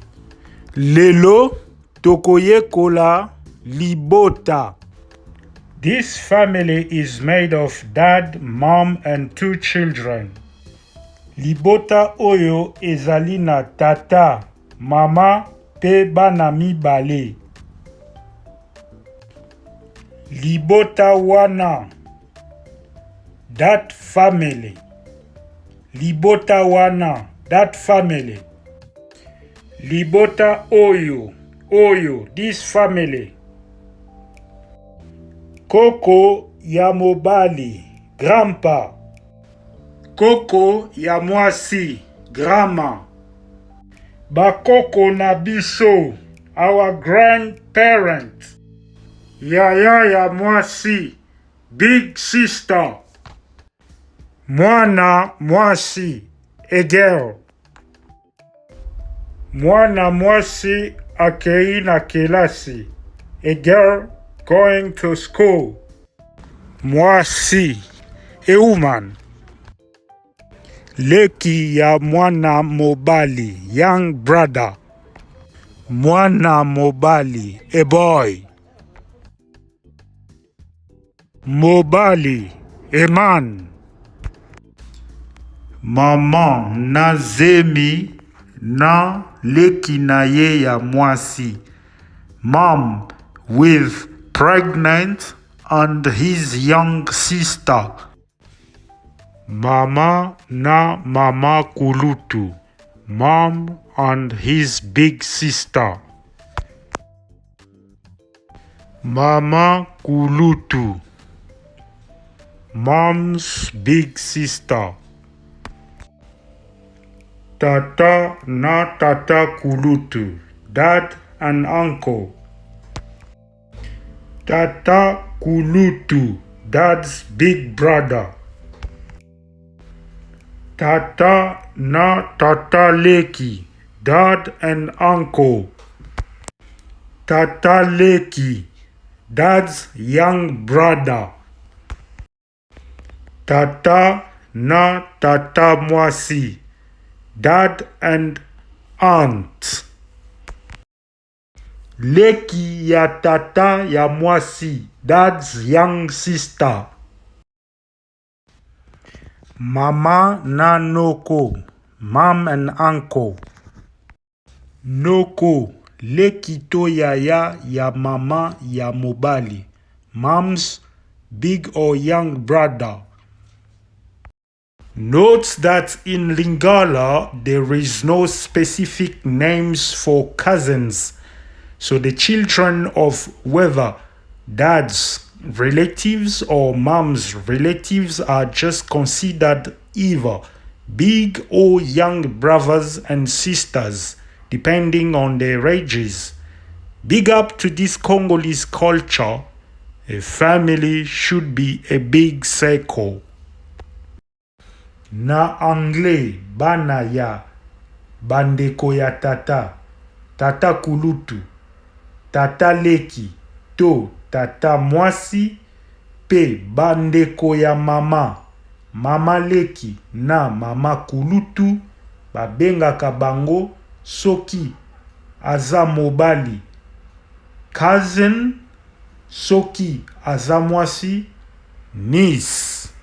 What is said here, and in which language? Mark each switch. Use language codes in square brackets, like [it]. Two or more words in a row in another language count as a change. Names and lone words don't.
[ln] Lelo tokoyekola Libota. [en] This family is made of dad, mom, and 2 children. [ln] Libota oyo ezali na tata, mama, pe bana mibale. Libota wana. [en] That family. [ln] Libota wana, [en] that family. [ln] Libota oyo, [en] this family. [ln] Koko ya mobali, grandpa. Koko ya mwasi, grandma. Bakoko na biso, [en] our grandparent. [ln] Yaya ya mwasi, [en] big sister. [ln] Mwana mwasi, [en] a girl. [ln] Mwana mwasi akei na kelasi, [en] a girl going to school. [ln] Mwasi, [en] a woman. [ln] Leki ya mwana mobali, [en] young brother. [ln] Mwana mobali, [en] a boy. [ln] Mobali, [en] a man. [ln] Mama na zemi na leki na ye ya mwasi. [en] Mom with pregnant and his young sister. [ln] Mama na mama kulutu. [en] Mom and his big sister. [ln] Mama kulutu. [en] Mom's big sister. [ln] Tata na tata kulutu, [en] dad and uncle. [ln] Tata kulutu, [en] dad's big brother. [ln] Tata na tata leki, [en] dad and uncle. [ln] Tata leki, [en] dad's young brother. [ln] Tata na tata mwasi, [en] dad and aunt. [ln] Leki ya tata ya mwasi, [en] dad's young sister. [ln] Mama na noko, [en] mom and uncle. [ln] Noko, leki to yaya ya mama ya mobali, [en] mom's big or young brother. Note that in Lingala, there is no specific names for cousins. So the children of whether dad's relatives or mom's relatives are just considered either big or young brothers and sisters, depending on their ages. Big up to this Congolese culture. A family should be a big circle. [ln] Na anglais bana ya bandeko ya tata, tata kulutu, tata leki to tata mwasi, pe bandeko ya mama, mama leki na mama kulutu, babengaka bango soki aza mobali, cousin, soki aza mwasi, niece.